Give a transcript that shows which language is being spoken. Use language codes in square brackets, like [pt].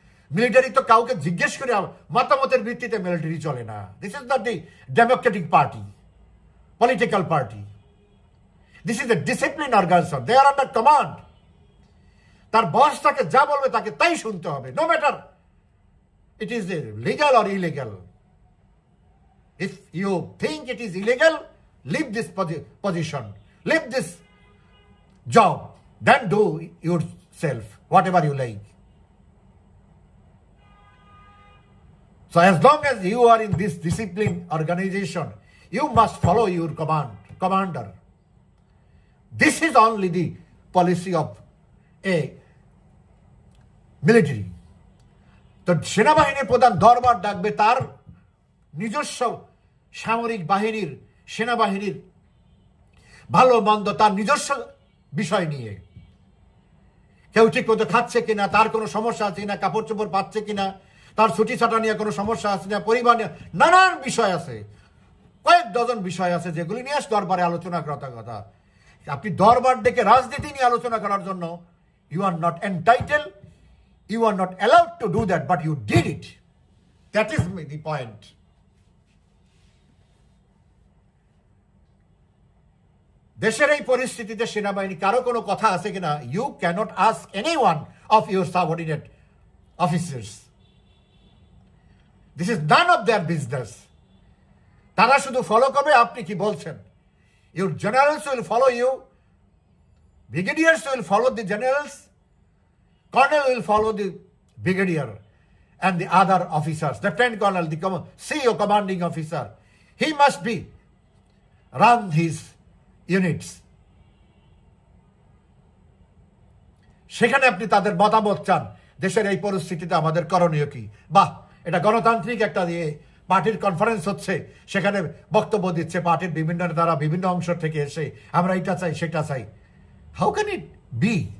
[bn] Military তো কাউকে জিজ্ঞেস করে মতামতের ভিত্তিতে মিলিটারি চলে না। [en] This is not the democratic party, political party. This is a discipline organization, they are under command. [bn] তার বস তাকে যা বলবে তাকে তাই শুনতে হবে, [en] No matter it is legal or illegal. If you think it is illegal, leave this position, leave this job, then do yourself whatever you like. So as long as you are in this discipline organization, you must follow your commander. This is only the policy of a military. [bn] তো সেনাবাহিনীর প্রধান দরবার ডাকবে তার নিজস্ব সামরিক বাহিনীর, সেনাবাহিনীর ভালো মন্দ, তার নিজস্ব বিষয় নিয়ে। কেউ ঠিক মতো খাচ্ছে কিনা, তার কোনো সমস্যা আছে কিনা, কাপড় চোপড় পাচ্ছে কিনা, তার ছুটি ছাটা নিয়ে কোনো সমস্যা আছে না, পরিবার নিয়ে নানান বিষয় আছে, কয়েক ডজন বিষয় আছে যেগুলি নিয়ে দরবারে আলোচনা করার কথা। আপনি দরবার ডেকে রাজনীতি নিয়ে আলোচনা করার জন্য [en] You are not entitle, you are not allowed to do that, but you did it. That is the point. [bn] দেশের এই পরিস্থিতিতে সেনাবাহিনী কারো কোনো কথা আছে কিনা, [en] you cannot ask any one of your subordinate officers. This is none of their business. [bn] তারা শুধু ফলো করবে আপনি কি বলছেন। [en] Your generals will follow you, brigadiers will follow the generals, colonel will follow the brigadier, and the other officers, lieutenant colonel, the CEO, commanding officer, he must be run his units. [bn] সেখানে আপনি তাদের মতামত চান, দেশের এই পরিস্থিতিতে আমাদের করণীয় কি। বাহ, এটা গণতান্ত্রিক একটা দিয়ে পার্টির কনফারেন্স হচ্ছে, সেখানে বক্তব্য দিচ্ছে পার্টির বিভিন্ন নেতারা বিভিন্ন অংশ থেকে এসে, আমরা এটা চাই সেটা চাই। [en] How can it be?